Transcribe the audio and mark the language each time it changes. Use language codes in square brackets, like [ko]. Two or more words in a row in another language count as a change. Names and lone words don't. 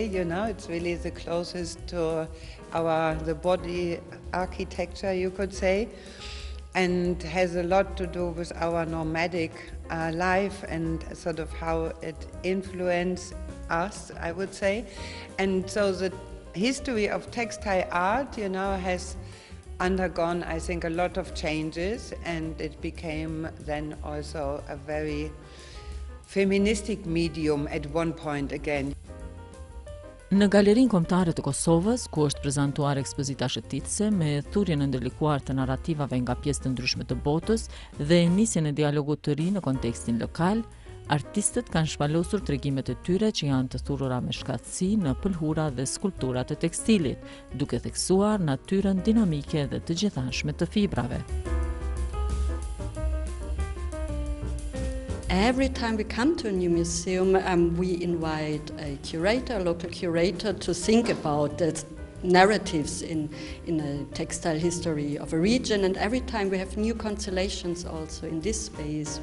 [en] It's really the closest to the body architecture, you could say, and has a lot to do with our nomadic life and sort of how it influenced us, I would say. And so the history of textile art, has undergone, I think, a lot of changes, and it became then also a very feministic medium at one point again. [sq] Në Galerinë Kombëtare të Kosovës, ku është prezantuar ekspozita shëtitëse me thurjen e ndërlikuar të narrativave nga pjesë të ndryshme të botës dhe nisjen e dialogut të ri në kontekstin lokal, artistët kanë shpalosur tregimet e tyre që janë të thurura me shkatësi në pëlhura dhe skulptura të tekstilit, duke theksuar natyrën dinamike dhe të gjithanshme të fibrave. [en] Every time we come to a new museum, we invite a local curator, to think about narratives in a textile history of a region, and every time we have new constellations also in this space.